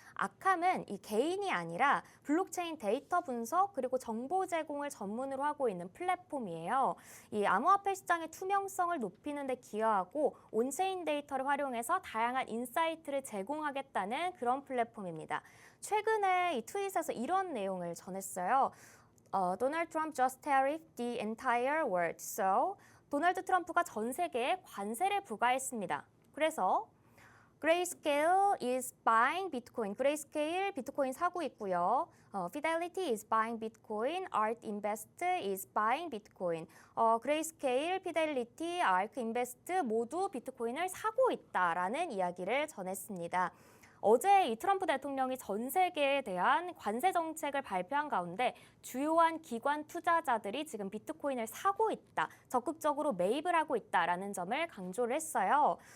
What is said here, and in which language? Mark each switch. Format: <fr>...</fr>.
<ko>아캄은 이 개인이 아니라 블록체인 데이터 분석 그리고 정보 제공을 전문으로 하고 있는 플랫폼이에요. 이 암호화폐 시장의 투명성을 높이는 데 기여하고 온체인 데이터를 활용해서 다양한 인사이트를 제공하겠다는 그런 플랫폼입니다. 최근에 이 트윗에서 이런 내용을 전했어요.</ko> <en>Donald Trump just tariffed the entire world. So</en> <ko>도널드 트럼프가 전 세계에 관세를 부과했습니다. 그래서</ko> <en>Grayscale is buying Bitcoin.</en> <ko>Grayscale 비트코인 사고 있고요.</ko> <en>Fidelity is buying Bitcoin. ARK Invest is buying Bitcoin.</en> <ko>Grayscale, Fidelity, ARK Invest 모두 비트코인을 사고 있다라는 이야기를 전했습니다. 어제 이 트럼프 대통령이 전 세계에 대한 관세 정책을 발표한 가운데 주요한 기관 투자자들이 지금 비트코인을 사고 있다, 적극적으로 매입을 하고 있다라는 점을 강조를 했어요.</ko>